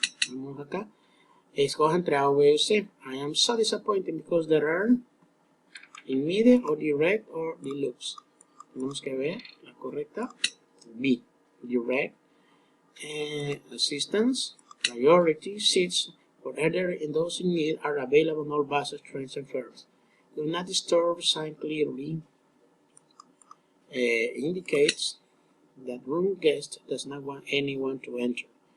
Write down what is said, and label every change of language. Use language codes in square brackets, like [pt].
[es] Vamos acá. Escoja entre A, B o C. [en] I am so disappointed because there are immediate or direct or deluxe. [es] Tenemos que ver la correcta. [en] B. Direct. Assistance. Priority seats for elderly and those in need are available on all buses, trains, and ferries. Do not disturb sign clearly indicates that room guest does not want anyone to enter.